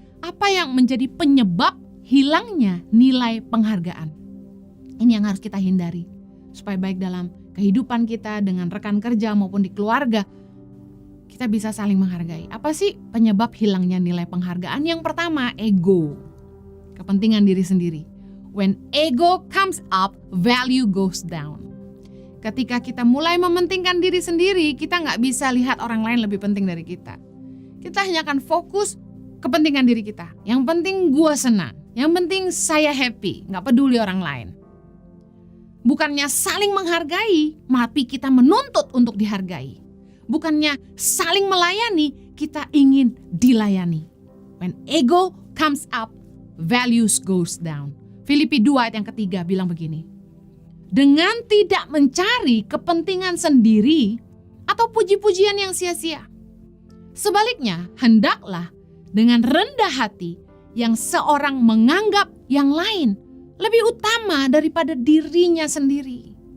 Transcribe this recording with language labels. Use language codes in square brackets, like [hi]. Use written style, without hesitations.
[id] Apa yang menjadi penyebab hilangnya nilai penghargaan. Ini yang harus kita hindari. Supaya baik dalam kehidupan kita dengan rekan kerja maupun di keluarga, kita bisa saling menghargai. Apa sih penyebab hilangnya nilai penghargaan? Yang pertama, ego. Kepentingan diri sendiri. [en] When ego comes up, value goes down. [id] Ketika kita mulai mementingkan diri sendiri, kita gak bisa lihat orang lain lebih penting dari kita. Kita hanya akan fokus kepentingan diri kita. Yang penting gue senang. Yang penting saya happy, gak peduli orang lain. Bukannya saling menghargai, tapi kita menuntut untuk dihargai. Bukannya saling melayani, kita ingin dilayani. [en] When ego comes up, values goes down. [id] Filipi 2 ayat yang ketiga bilang begini. Dengan tidak mencari kepentingan sendiri atau puji-pujian yang sia-sia. Sebaliknya, hendaklah dengan rendah hati yang seorang menganggap yang lain lebih utama daripada dirinya sendiri.